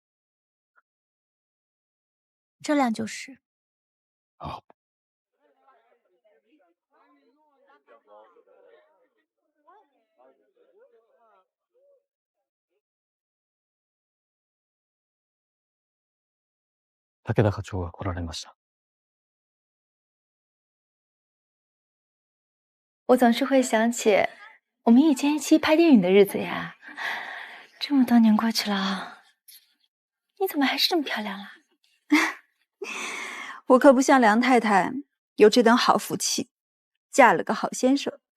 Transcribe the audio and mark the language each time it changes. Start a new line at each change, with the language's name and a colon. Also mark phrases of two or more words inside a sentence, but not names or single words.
Chinese: 这辆就是。好。
Japanese: 武田課長が来られました。
Chinese: 我总是会想起我们以前一起拍电影的日子呀。这么多年过去了，你怎么还是这么漂亮啦？我可不像梁太太有这等好福气，嫁了个好先生。